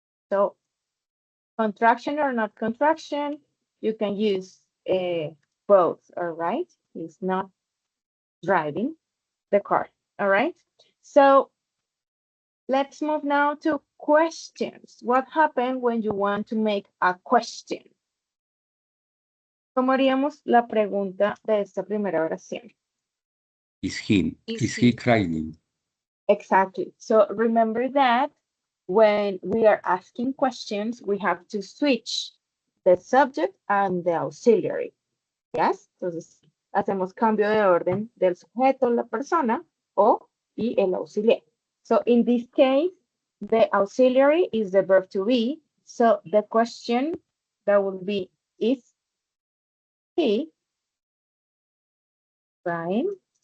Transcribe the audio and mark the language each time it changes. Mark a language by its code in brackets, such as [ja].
[en] So contraction or not contraction, you can use both. All right. He's not driving the car. All right. So let's move now to questions. What happens when you want to make a question? [es] ¿Cómo haríamos la pregunta de esta primera oración? [en] Is he? Is Is he? he crying? Exactly. So remember that when we are asking questions, we have to switch the subject and the auxiliary. Yes? [es] Entonces, hacemos cambio de orden del sujeto, la persona, y el auxiliar. [en] So in this case, the auxiliary is the verb to be. So the question that will be, is he crying?